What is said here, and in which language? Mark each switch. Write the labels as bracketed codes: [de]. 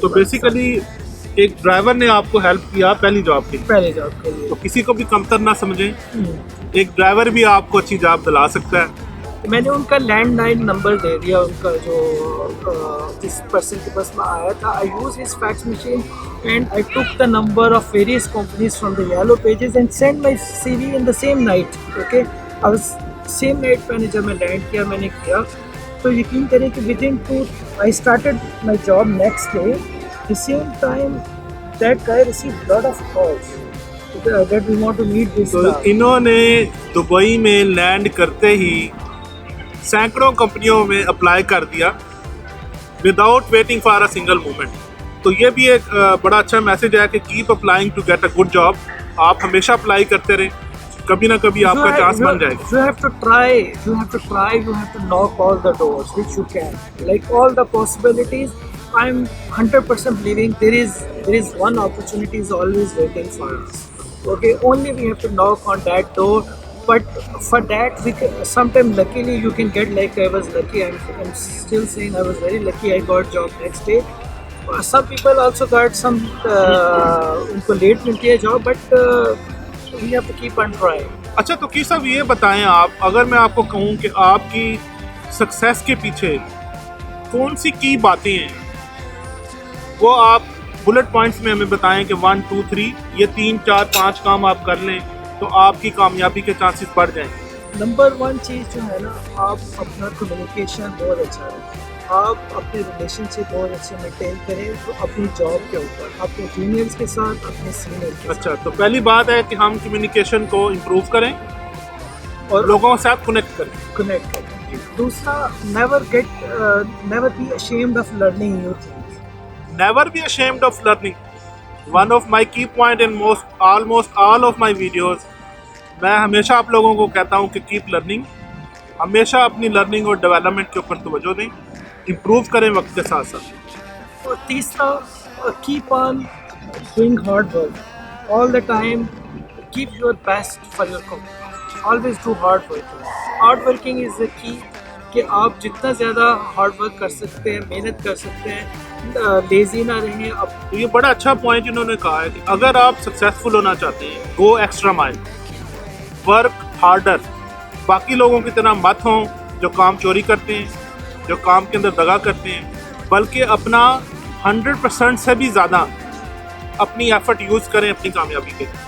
[ur] تو بیسیکلی ایک ڈرائیور نے آپ کو ہیلپ کیا پہلی جاب کے لیے. پہلے جاب کے لیے. تو کسی کو بھی کمتر نہ سمجھیں, ایک ڈرائیور بھی آپ کو اچھی جاب دلا سکتا ہے. میں نے ان کا لینڈ لائن نمبر دے دیا, ان کا جو جس پرسن کے پاس میں آیا تھا. [en] I used his fax machine and I took the number of various companies from the yellow pages and sent my CV in the same night. Okay, I was same night [ur] میں نے جب میں land کیا میں نے کیا, تو یقین کریں کہ [en] within 2 I started my job next day. The same time that guy received lot of calls that we want to meet this guy. [ur] تو انہوں نے دبئی میں لینڈ کرتے ہی سینکڑوں کمپنیوں میں اپلائی کر دیا [en] Without waiting for a single moment. [ur] تو یہ بھی ایک بڑا اچھا میسج ہے کہ [en] Keep applying to get a good job. [ur] آپ ہمیشہ اپلائی کرتے رہیں, کبھی نہ کبھی آپ کا چانس بن جائے گا. [en] You have to try, you have to knock all the doors which you can, like all the possibilities. I'm 100% believing there is one opportunity is always waiting for us. Okay, only we have to knock on that door. But for that, sometimes luckily you can get, like I was lucky. I'm still saying I was very lucky. I got job next day. Some people also got some [ur] unko late milti hai [en] job, but we have to keep on trying. [ur] اچھا, تو کی صاحب یہ بتائیں آپ, اگر میں آپ کو کہوں کہ آپ کی سکسیس کے پیچھے کون سی کی باتیں ہیں, وہ آپ بلٹ پوائنٹس میں ہمیں بتائیں کہ 1 2 3 یہ 3 4 5 کام آپ کر لیں تو آپ کی کامیابی کے چانسز بڑھ جائیں. نمبر 1 چیز جو ہے نا, آپ اپنا کمیونیکیشن بہت اچھا رکھیں, آپ اپنے ریلیشن شپ بہت اچھے مینٹین کریں تو اپنی جاب کے اوپر, اپنے جونیئرس کے ساتھ, اپنے سینئر کے ساتھ. اچھا, تو پہلی بات ہے کہ ہم کمیونیکیشن کو امپروو کریں. اور لوگوں کے ساتھ کنیکٹ کریں. کنیکٹ کریں. دوسرا, [en] never be ashamed of learning new things. Never be ashamed of learning. One of my key point in almost all of my videos, [ur] میں ہمیشہ آپ لوگوں کو کہتا ہوں کہ [en] Keep learning. [ur] ہمیشہ اپنی لرننگ اور ڈیولپمنٹ کے اوپر توجہ دیں, امپروو کریں وقت کے ساتھ ساتھ. اور تیسرا, [en] keep on doing hard work all the time. Keep your best for your company. Always do hard working. Hard working is the key. [ur] کہ آپ جتنا زیادہ ہارڈ ورک کر سکتے ہیں, محنت کر سکتے ہیں, لیزی نہ رہیں. اب یہ بڑا اچھا پوائنٹ انہوں نے کہا ہے کہ اگر آپ سکسیزفل ہونا چاہتے ہیں, [en] Go extra mile, work harder. [ur] باقی لوگوں کی طرح مت ہوں جو کام چوری کرتے ہیں, جو کام کے اندر دغا کرتے ہیں, بلکہ اپنا 100% سے بھی زیادہ اپنی ایفرٹ یوز کریں اپنی کامیابی کے.